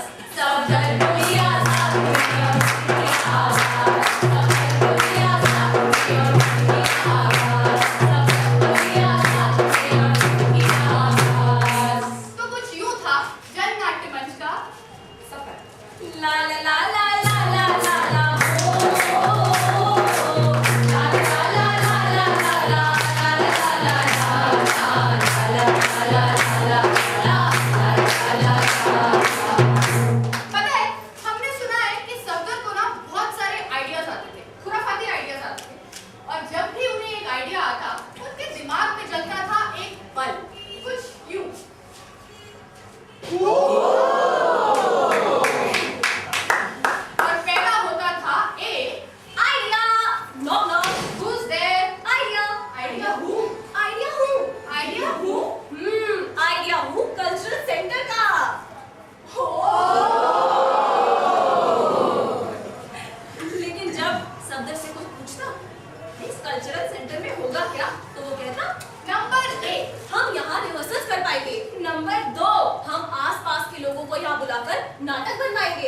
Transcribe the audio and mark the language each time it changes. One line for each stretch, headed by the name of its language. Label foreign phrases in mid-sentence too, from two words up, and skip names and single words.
Hindi: सब दर्द को लिया साथ में और फिर किया आगाज। सब दर्द को लिया साथ में और फिर किया आगाज। सब दर्द को लिया साथ में और फिर किया आगाज। तो कुछ यूं था जन नाट्य मंच का सफर। ला ला ला ला ला ला ला ला हो, ला ला ला ला ला ला ला ला ला पता है, हमने सुना है कि सफदर को ना बहुत सारे आइडियाज आते थे, खुराफाती आइडियाज आते थे, और जब भी उन्हें एक आइडिया आता उनके दिमाग में चलता था एक बल्ब, कुछ यूं। और पैदा होता था एक आइडिया।
English: no no, who's there? idea. idea who? आइडिया who? आइडिया who?
Hindi: आइडिया हूँ
English: cultural center
Hindi: का। लेकिन जब सफदर से कोई पूछता इस
English: cultural center
Hindi: में होगा क्या, तो वो कहता नंबर 1 हम यहाँ रिहर्सल कर पाएंगे, नंबर 2 हम आसपास के लोगों को यहाँ बुलाकर नाटक बनवाएंगे,